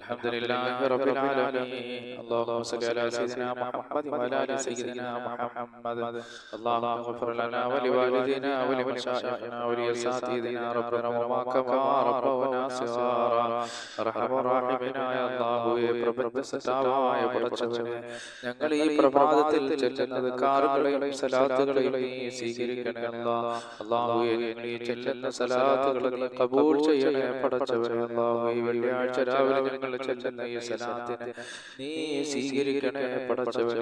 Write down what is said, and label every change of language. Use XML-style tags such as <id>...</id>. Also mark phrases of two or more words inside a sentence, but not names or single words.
<ar>الحمد لله رب العالمين. اللهم صل على سيدنا محمد وعلى آل سيدنا محمد. اللهم اغفر لنا ولوالدينا ولمشايخنا ولأساتذتنا ربنا وما كما ربونا صغارا.</ar> <ml>അർഹമ റഹീമനായ അല്ലാഹുവേ, പ്രപഞ്ചസത്താവായ പടച്ചവനെ, ഞങ്ങൾ ഈ പ്രഭാതത്തിൽ ചെല്ലുന്ന ദിക്റുകളെയും സലാത്തുകളെയും നീ സ്വീകരിക്കണേ അല്ലാഹ്. അല്ലാഹുവേ, ഞങ്ങൾ ഈ ചെല്ലുന്ന സലാത്തുകളെ നീ ഖബൂൽ ചെയ്യണേ പടച്ചവനെ. അല്ലാഹുവേ, വെള്ളിയാഴ്ച രാവിലെ ഞങ്ങൾ ചെല്ലുന്ന ഈ സലാത്തിനെ നീ സ്വീകരിക്കണേ പടച്ചവനെ.</ml>